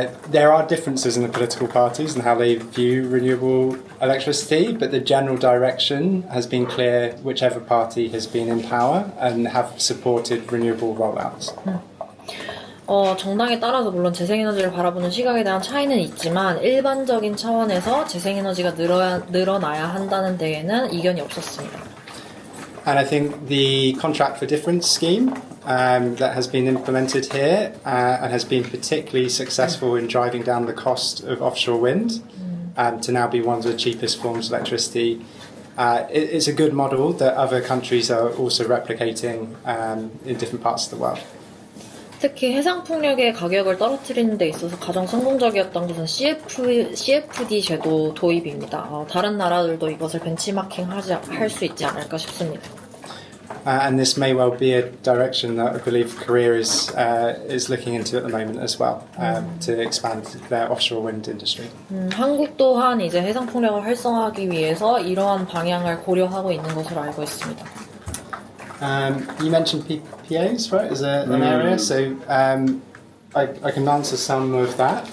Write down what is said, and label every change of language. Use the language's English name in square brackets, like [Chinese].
[English] There are differences in the political parties and how they view renewable electricity, but the general direction has been clear whichever party has been in power and have supported renewable rollouts. [Korean] 정당에 따라서 물론 재생에너지를 바라보는 시각에 대한 차이는 있지만 일반적인 차원에서 재생에너지가 늘어나야 한다는 데에는 이견이 없었습니다. [English] And I think the contract for difference scheme that has been implemented here and has been particularly successful in driving down the cost of offshore wind to now be one of the cheapest forms of electricity. It's a good model that other countries are also replicating in different parts of the world. [Korean] 특히 해상풍력의 가격을 떨어뜨리는 데 있어서 가장 성공적이었던 것은 CFD 제도 도입입니다. 다른 나라들도 이것을 벤치마킹 할 수 있지 않을까 싶습니다. [English] And this may well be a direction that I believe Korea is looking into at the moment as well, to expand their offshore wind industry. [Korean] 한국 또한 이제 해상풍력을 활성화하기 위해서 이러한 방향을 고려하고 있는 것으로 알고 있습니다. [English] You mentioned PPAs, right, as an area, so I can answer some of that.